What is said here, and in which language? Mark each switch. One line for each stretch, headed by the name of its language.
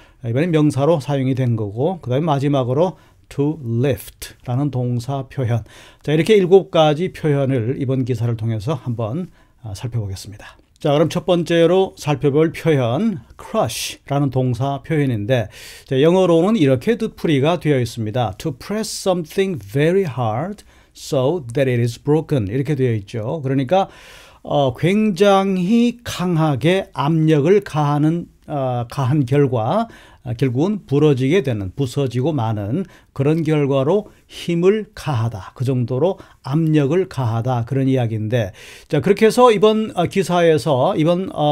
Korean: 이번엔 명사로 사용이 된 거고, 그 다음에 마지막으로 to lift 라는 동사 표현. 자, 이렇게 7가지 표현을 이번 기사를 통해서 한번 살펴보겠습니다. 자, 그럼 첫 번째로 살펴볼 표현 crush라는 동사 표현인데, 자, 영어로는 이렇게 뜻풀이가 되어 있습니다.
English: To press something very hard so that it is broken
Korean: 이렇게 되어 있죠. 그러니까 굉장히 강하게 압력을 가한 결과 결국은 부러지게 되는, 부서지고 마는 그런 결과로 힘을 가하다, 그 정도로 압력을 가하다, 그런 이야기인데, 자, 그렇게 해서 이번 기사에서, 이번